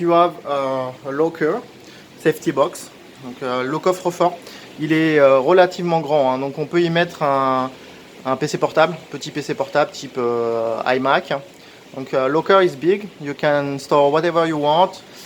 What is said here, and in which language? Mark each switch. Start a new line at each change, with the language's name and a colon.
English: You have a locker, safety box.
French: Donc le coffre-fort, il est relativement grand, hein, donc on peut y mettre un PC portable, petit PC portable type iMac.
English: Donc locker is big, you can store whatever you want.